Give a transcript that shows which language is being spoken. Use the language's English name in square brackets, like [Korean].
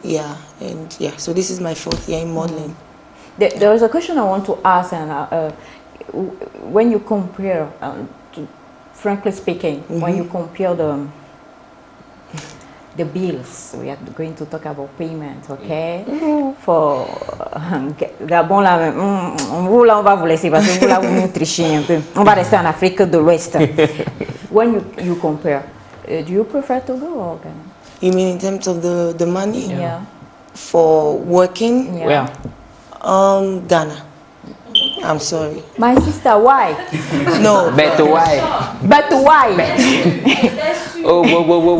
[English] Yeah, and yeah. So this is my 4th year in modeling. There is a question I want to ask, and when you compare, frankly speaking, when you compare the bills, we are going to talk about payment, okay? [French] For Gabon, là, vous là, on va vous laisser parce que vous là, vous nous trichez un peu. On va rester en Afrique de l'Ouest. [English] When you compare, do you prefer Togo or Ghana? You mean in terms of the money? Yeah. For working? Yeah. Ghana. I'm sorry. My sister, why? No. But why? But why? Oh, whoa.